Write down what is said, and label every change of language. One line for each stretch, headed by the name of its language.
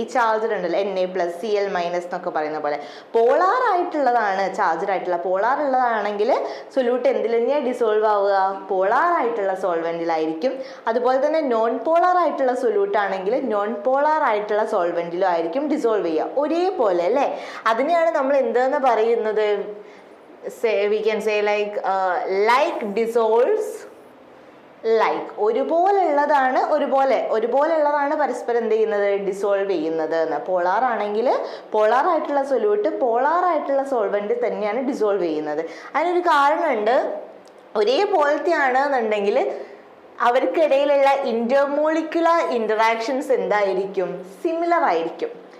Malayalam: ഈ ചാർജർ ഉണ്ടല്ലോ Na+Cl- എന്നൊക്കെ പറയുന്ന പോലെ പോളാർ ആയിട്ടുള്ളതാണ്, ചാർജർ ആയിട്ടുള്ള പോളാർ ഉള്ളതാണെങ്കിൽ സൊല്യൂട്ട് എന്തിൽ തന്നെയാണ് ഡിസോൾവ് ആവുക? പോളാർ ആയിട്ടുള്ള സോൾവെൻറ്റിലായിരിക്കും. അതുപോലെ തന്നെ നോൺ പോളാർ ആയിട്ടുള്ള സൊല്യൂട്ട് ആണെങ്കിൽ നോൺ പോളാർ ആയിട്ടുള്ള സോൾവെൻറ്റിലും ആയിരിക്കും ഡിസോൾവ് ചെയ്യുക. ഒരേപോലെ അല്ലേ? അതിനെയാണ് നമ്മൾ എന്തെന്ന് പറയുന്നത്?
English: We can say like dissolves like.
Malayalam: ഒരുപോലെയുള്ളതാണ് ഒരുപോലെയുള്ളതാണ് പരസ്പരം എന്ത് ചെയ്യുന്നത്? ഡിസോൾവ് ചെയ്യുന്നത് എന്ന്. പോളാർ ആണെങ്കിൽ പോളാർ ആയിട്ടുള്ള സൊല്യൂട്ട് പോളാർ ആയിട്ടുള്ള സോൾവെന്റ് തന്നെയാണ് ഡിസോൾവ് ചെയ്യുന്നത്. അതിനൊരു കാരണമുണ്ട്. ഒരേപോലത്തെ ആണെന്നുണ്ടെങ്കിൽ അവർക്കിടയിലുള്ള ഇന്റർമോളിക്കുലർ ഇന്ററാക്ഷൻസ് എന്തായിരിക്കും? സിമിലർ ആയിരിക്കും.